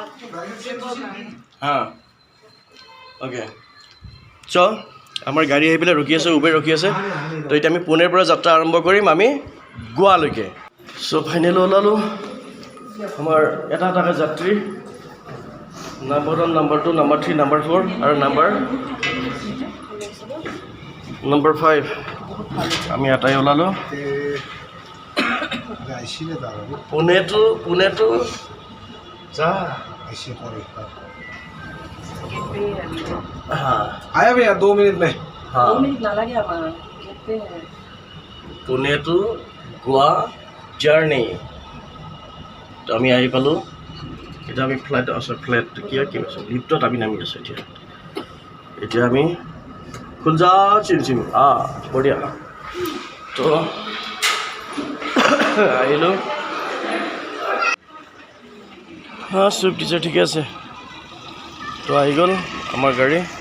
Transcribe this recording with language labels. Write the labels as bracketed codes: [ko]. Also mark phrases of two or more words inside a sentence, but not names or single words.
[as] হা ওকে চ আমাৰ গাড়ী আহি পেলাই ৰখি আছে উবেৰ ৰখি আছে তো এতিয়া আমি পুনেৰ পৰা যাত্ৰা আৰম্ভ কৰিম আমি গোৱালৈকে চ ফাইনেলি ওলালো আমাৰ এটা যাত্ৰী নাম্বাৰ 1 নাম্বাৰ 2 নাম্বাৰ 3 নাম্বাৰ 4 আৰু নাম্বাৰ 5 আমি এটাই ওলালো পুনেটো যা [hi] आया भैया 2 मिनट में 2 मिनट ना लगे हमारा कहते हैं [as] पुणे टू गोवा জাৰ্নি তো আমি আহি পালোঁ এতিয়া আমি ফ্লাইট আছে ফ্লাইট কি আছে লিফ্টত আমি নামি আছোঁ এতিয়া আমি [hi] खुल जा सिम बढ़िया [as] তো আহিলোঁ চুইফ্ট ডিজায়াৰ ঠিকে আছে তো আহি গ'ল আমাৰ গাড়ী